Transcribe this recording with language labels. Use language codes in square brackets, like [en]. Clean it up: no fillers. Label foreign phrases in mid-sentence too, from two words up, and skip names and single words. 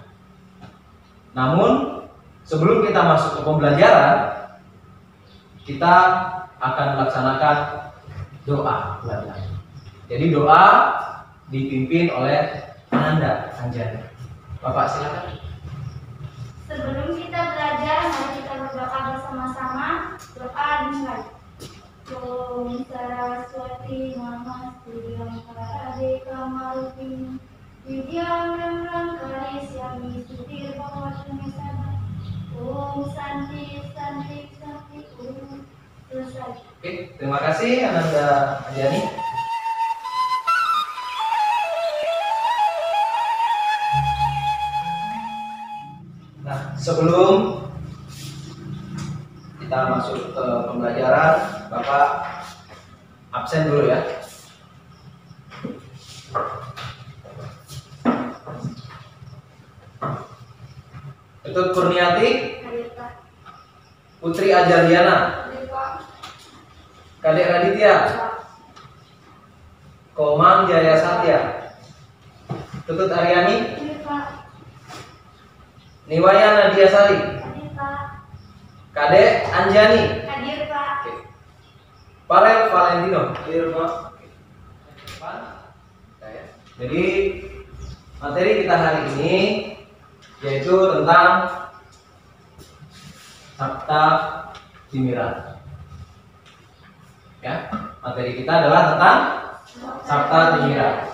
[id] Namun sebelum kita masuk ke pembelajaran, kita akan melaksanakan doa pelajaran. Jadi doa dipimpin oleh Ananda Anjani. Bapak silakan. Sebelum kita belajar, mari kita berdoa bersama-sama. Doa dimulai. [sa] Om Saraswati Namastutyam Karade Kamaruti Vidyam Ramram Karisyami Sutir Bhagavatu Sada. Om Santi Santi Santi Om. [id] Selesai. Oke, terima kasih Ananda Anjani. Nah, sebelum kita masuk ke pembelajaran, Bapak absen dulu ya. Ketut Kurniati, Hadir Pak. Putri Ajardiana, Hadir Pak. Kadek Raditya, Pak. Komang Jaya Satya, Ketut Aryani, Hadir Pak. Niwaya Nadia Sari, Hadir Pak. Kadek Anjani, Hadir Pak. Parel Valentino, hadir Pak. Jadi materi kita hari ini yaitu tentang Sabta Timira. Ya, materi kita adalah tentang Sabta Timira.